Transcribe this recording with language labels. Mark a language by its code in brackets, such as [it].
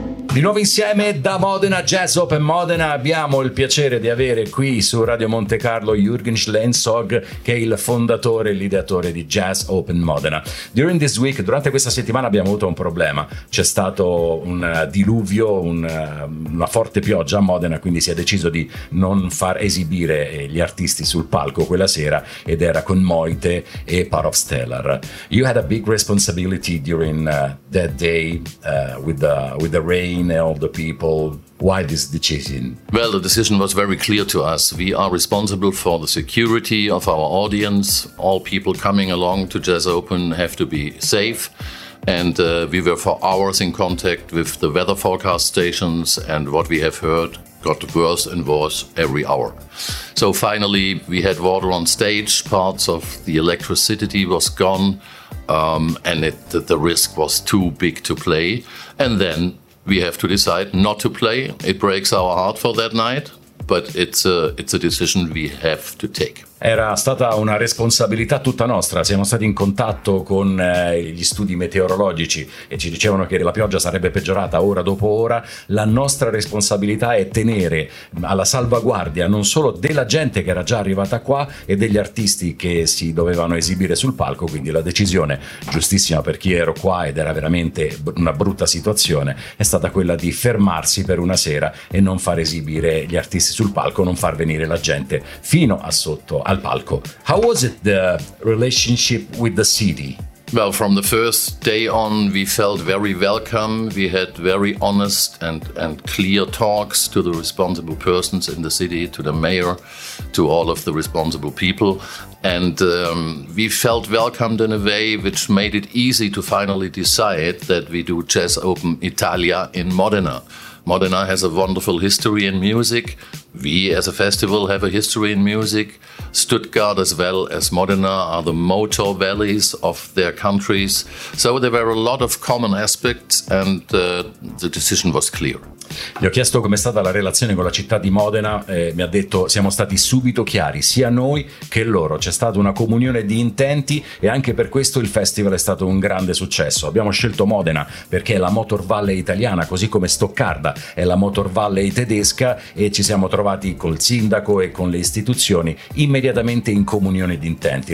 [it] Di nuovo insieme da Modena, Jazz Open Modena. Abbiamo il piacere di avere qui su Radio Monte Carlo Jürgen Schlenzog, che è il fondatore e l'ideatore di Jazz Open Modena. [en] During this week, [it] durante questa settimana abbiamo avuto un problema. C'è stato un diluvio, una forte pioggia a Modena, quindi si è deciso di non far esibire gli artisti sul palco quella sera, ed era con Moite e Part of Stellar. [en] You had a big responsibility during that day with the rain and all the people. Why this decision? Well, the decision was very clear to us. We are responsible for the security of our audience. All people coming along to Jazz Open have to be safe. And we were for hours in contact with the weather forecast stations, and what we have heard got worse and worse every hour. So finally, we had water on stage, parts of the electricity was gone, and the risk was too big to play. And then we have to decide not to play. It breaks our heart for that night, but it's a decision we have to take. [it] Era stata una responsabilità tutta nostra. Siamo stati in contatto con gli studi meteorologici e ci dicevano che la pioggia sarebbe peggiorata ora dopo ora. La nostra responsabilità è tenere alla salvaguardia non solo della gente che era già arrivata qua e degli artisti che si dovevano esibire sul palco. Quindi la decisione, giustissima per chi ero qua ed era veramente una brutta situazione, è stata quella di fermarsi per una sera e non far esibire gli artisti sul palco, non far venire la gente fino a sotto al palco. [en] How was it, the relationship with the city? Well, from the first day on, we felt very welcome. We had very honest and clear talks to the responsible persons in the city, to the mayor, to all of the responsible people. And we felt welcomed in a way which made it easy to finally decide that we do Jazz Open Italia in Modena. Modena has a wonderful history in music. We as a festival have a history in music. Stuttgart as well as Modena are the motor valleys of their countries. So there were a lot of common aspects, and the decision was clear. [it] Gli ho chiesto com'è stata la relazione con la città di Modena, mi ha detto: siamo stati subito chiari, sia noi che loro, c'è stata una comunione di intenti e anche per questo il festival è stato un grande successo. Abbiamo scelto Modena perché è la Motor Valley italiana, così come Stoccarda è la Motor Valley tedesca, e ci siamo trovati col sindaco e con le istituzioni immediatamente in comunione di intenti.